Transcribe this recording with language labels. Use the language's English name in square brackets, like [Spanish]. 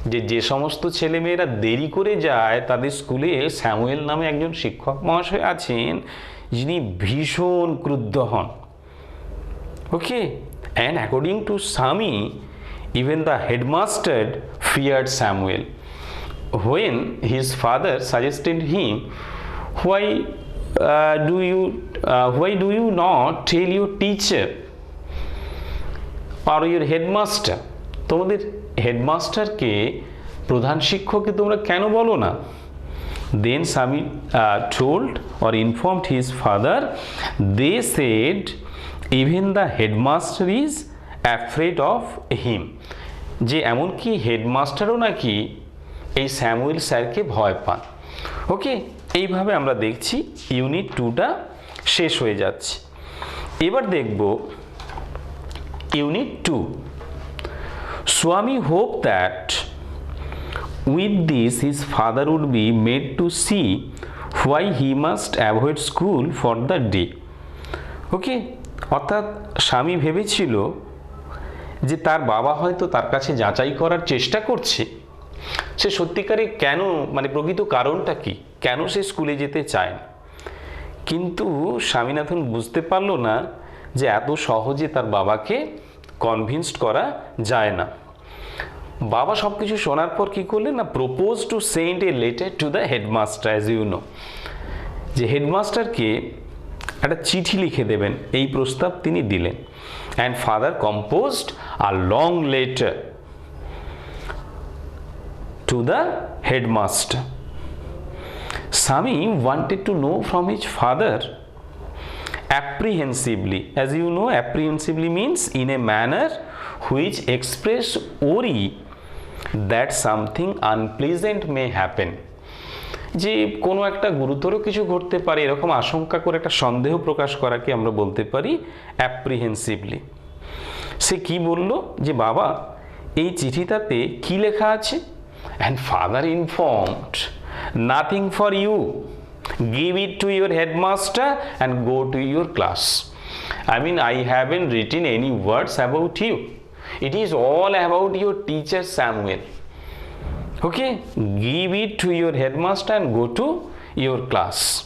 [Bangla] যে সমস্ত ছেলেমেয়েরা দেরি করে যায় তাদের স্কুলে স্যামুয়েল নামে একজন শিক্ষক মহাশয় আছেন যিনি ভীষণ ক্রুদ্ধ হন, ওকে। [English] And according to Swami, even the headmaster feared Samuel. When his father suggested him, why do you not tell your teacher or your headmaster? [Bangla] তোমাদের হেডমাস্টারকে, প্রধান শিক্ষককে তোমরা কেন বলো না? [English] Then Sami told or informed his father. They said even the headmaster is afraid of him. [Bangla] যে এমনকি হেডমাস্টারও নাকি এই স্যামুয়েল স্যারকে ভয় পান, ওকে। এইভাবে আমরা দেখছি ইউনিট 2টা শেষ হয়ে যাচ্ছে। এবার দেখব unit 2। [English] Swami hoped that with this his father would be made to see why he must avoid school for the day, okay. [Bangla] অর্থাৎ স্বামী ভেবেছিল যে তার বাবা হয়তো তার কাছে যাচাই করার চেষ্টা করছে সে সত্যিকারে কেন, মানে প্রকৃত কারণটা কি, কেন সে স্কুলে যেতে চায় না। কিন্তু স্বামীনাথন বুঝতে পারল না যে এত সহজে তার বাবাকে কনভিন্সড করা যায় না। বাবা সব কিছু শোনার পর কী করলেন না, [English] propose to send a letter to the headmaster, as you know, [Bangla] যে হেডমাস্টারকে একটা চিঠি লিখে দেবেন, এই প্রস্তাব তিনি দিলেন। [English] And father composed a long letter to the headmaster. Sami wanted to know from his father apprehensively. As you know, apprehensively means in a manner which express worry that something unpleasant may happen. [Bangla] যে কোনো একটা গুরুতর কিছু ঘটতে পারে এরকম আশঙ্কা করে একটা সন্দেহ প্রকাশ করাকে আমরা বলতে পারি অ্যাপ্রিহেন্সিভলি। সে কি বলল যে বাবা এই চিঠিটাতে কি লেখা আছে? [English] And father informed, nothing for you, give it to your headmaster and go to your class. I mean, I haven't written any words about you. It is all about your teacher Samuel. Okay, give it to your headmaster and go to your class.